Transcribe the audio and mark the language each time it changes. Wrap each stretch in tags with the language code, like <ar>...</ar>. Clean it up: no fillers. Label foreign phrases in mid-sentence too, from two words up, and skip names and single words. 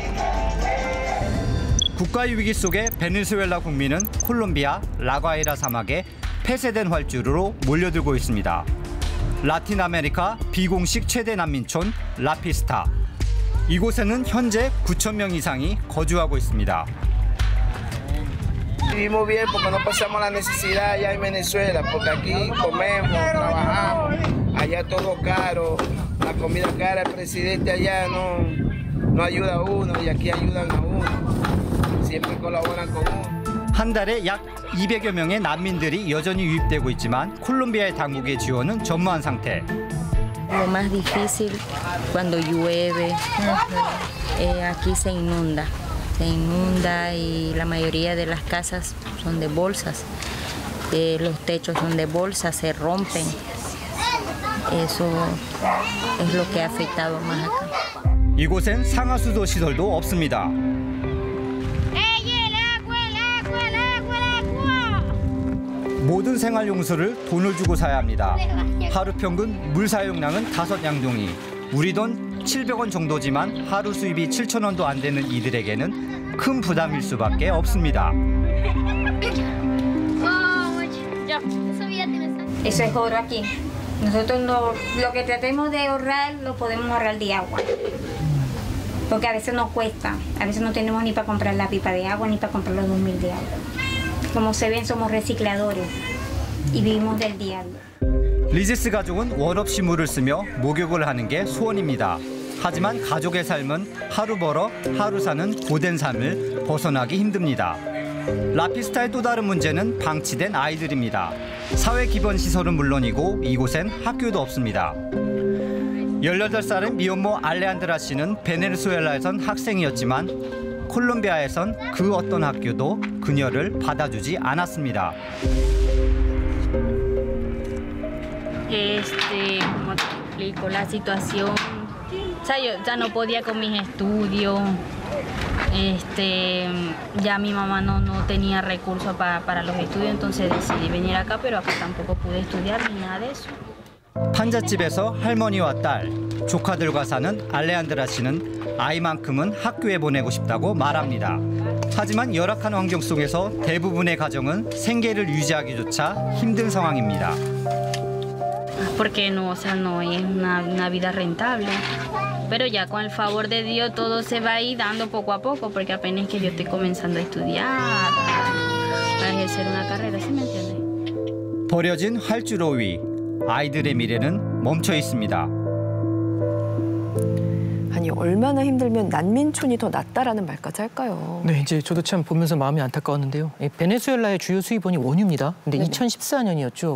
<ko>국가의 위기 속에 베네수엘라 국민은 콜롬비아 라과이라 사막에 폐쇄된 활주로로 몰려들고 있습니다. 라틴 아메리카 비공식 최대 난민촌 라피스타. 이곳에는 현재 9천 명 이상이 거주하고 있습니다.</ko> <es>Vivimos bien porque no pasamos la necesidad allá en Venezuela, porque aquí comemos, trabajamos, allá todo caro, la comida cara, el presidente allá no ayuda a uno y aquí ayudan a uno, siempre colaboran con uno.</es> <ko>한 달에 약 200여 명의 난민들이 여전히 유입되고 있지만 콜롬비아의 당국의 지원은 전무한 상태.</ko> <es>Lo más difícil cuando llueve, aquí se inunda y la mayoría de las casas son de bolsas, los techos son de bolsas, se rompen. Eso es lo que ha afectado más acá.</es> <ko>이곳엔 상하수도 시설도 없습니다. 모든 생활용수를 돈을 주고 사야 합니다. 하루 평균 물 사용량은 5양동이. 우리 돈 700원 정도지만 하루 수입이 7,000원도 안 되는 이들에게는 큰 부담일 수밖에 없습니다.</ko> <es>Eso es oro aquí. Nosotros lo que tratemos de ahorrar lo podemos ahorrar de agua. Porque a veces nos cuesta. A veces no tenemos ni para comprar la pipa de agua ni para comprar los 2.000 de agua. Como se ven, somos recicladores y vivimos del día a día.</es> <ko>리제스 가족은 원 없이 물을 쓰며 목욕을 하는 게 소원입니다. 하지만 가족의 삶은 하루 벌어 하루 사는 고된 삶을 벗어나기 힘듭니다. 라피스타의 또 다른 문제는 방치된 아이들입니다. 사회 기본 시설은 물론이고 이곳엔 학교도 없습니다. 18살의 미혼모 알레한드라 씨는 베네수엘라에선 학생이었지만 콜롬비아에선 그 어떤 학교도 그녀를 받아주지 않았습니다.</ko> <es>Como te explico, la situación, o sea, yo ya no podía con mis estudios, ya mi mamá no tenía recursos para los estudios, entonces decidí venir acá, pero acá tampoco pude estudiar ni nada de eso.</es> <ko>판잣집에서 할머니와 딸, 조카들과 사는 알레한드라 씨는 아이만큼은 학교에 보내고 싶다고 말합니다. 하지만 열악한 환경 속에서 대부분의 가정은 생계를 유지하기조차 힘든 상황입니다.</ko> <es>Porque no, o sea, no es una vida rentable. Pero ya con el favor de Dios todo se va a ir dando poco a poco, porque apenas que yo estoy comenzando a estudiar, a ejercer una carrera, ¿sí me entiendes?</es> <ko>버려진 활주로 위, 아이들의 미래는 멈춰 있습니다. 아니 얼마나 힘들면 난민촌이 더 낫다라는 말까지 할까요? 네, 이제 저도 참 보면서 마음이 안타까웠는데요. 베네수엘라의 주요 수입원이 원유입니다. 근데 2014년이었죠.</ko>